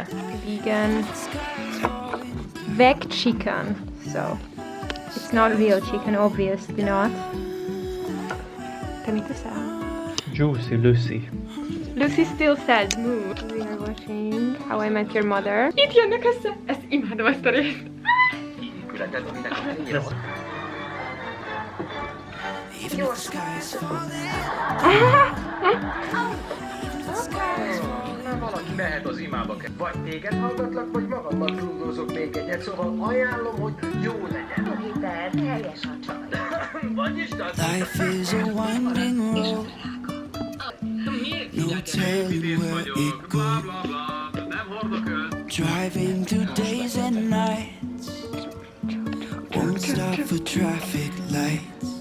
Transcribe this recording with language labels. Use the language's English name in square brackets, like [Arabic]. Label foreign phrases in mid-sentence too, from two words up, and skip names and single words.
[English] Vegan veg chicken. So it's not real chicken, obviously not. Can you tell? Juicy Lucy. Lucy still says moo. We are watching How I Met Your Mother. [Hungarian] Itt jönnek össze! Ezt imádom, ezt a részt. [English] Even if the sky is falling. [Hungarian] Valaki mehet az imába. Vagy téged hallgatlak, vagy magammal grúdózok még egyet, szóval ajánlom, hogy jó legyen. Hiper, helyes a csaj. Vagyis, [English] Life is a winding road. No telling where it goes. Driving through days and nights. Won't stop for traffic lights.